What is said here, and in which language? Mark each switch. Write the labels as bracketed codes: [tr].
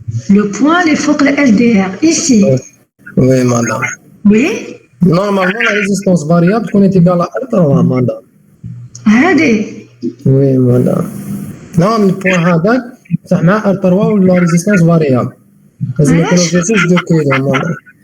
[ar] لو بوان اللي فوق الار دي ار ici. [fr] وي مدام Oui. Normalement, la résistance variable est égale à R3, madame. Allez. Oui, madame. Non, le point [ar] هذاك صح مع [fr] R3 [ar] ولا [fr] résistance variable. [ar] لازم يكونوا في جوج دو كيلو مادام.